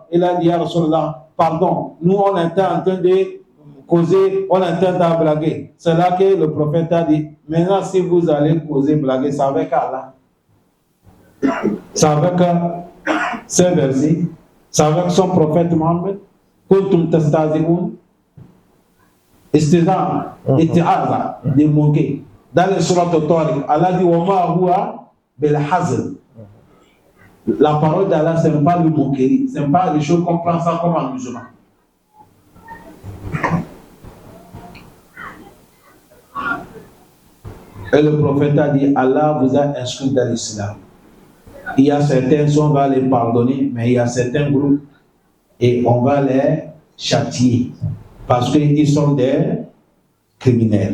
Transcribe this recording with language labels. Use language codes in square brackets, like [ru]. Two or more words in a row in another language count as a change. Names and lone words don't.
[fr] Il a dit, [ar] يا رسول الله, [fr] pardon, nous on était en train de causer, on est en train de blaguer. C'est là que le prophète a dit, maintenant si vous allez causer, blaguer, c'est avec Allah. C'est avec ces versets, c'est avec son prophète Mohammed. [ar] كنتم تستهزئون. استهزاء، استهزاء, [fr] de moquer. Dans le surat al-Tariq, Allah dit, [ar] وما هو بالهزل. [fr] La parole d'Allah, ce n'est pas le moquerie, ce n'est pas les choses qu'on prend ça comme amusement. Et le prophète a dit, Allah vous a inscrit dans l'islam. Il y a certains, on va les pardonner, mais il y a certains groupes, et on va les châtier, parce qu'ils sont des criminels.